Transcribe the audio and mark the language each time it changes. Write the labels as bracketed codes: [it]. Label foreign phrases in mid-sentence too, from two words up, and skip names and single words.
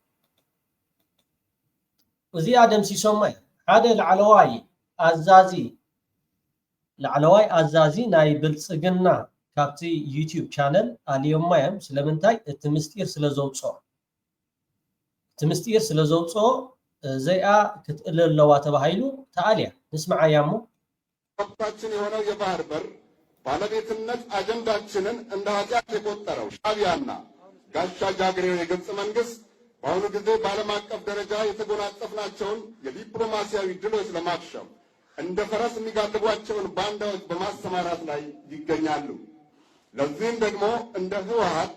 [ti] እዚኣ ደምሲሶማ ሓደ ላዕለዋይ አዛዚ ናይ ብልፅግና ካብቲ ዩቲዩብ ቻነል ኣልዮማ እዮም ስለምንታይ እቲ ምስጢር ስለዘውፅኦ ዘይኣ ክትእለ ኣለዋ ተባሂሉ ተኣልያ ንስማዓያ እሞ [am] መብታችን የሆነው የባህር በር ባለቤትነት አጀንዳችንን እንደ ኃጢአት የቆጠረው ሻዕቢያና ጋሻ ጃግሬው የግብፅ መንግስት በአሁኑ ጊዜ በዓለም አቀፍ ደረጃ የተጎናጸፍናቸውን የዲፕሎማሲያዊ ድሎች ለማክሸፍ እንደ ፈረስ የሚጋልቧቸውን ባንዳዎች በማሰማራት ላይ ይገኛሉ። ለዚህም ደግሞ እንደ ህወሓት፣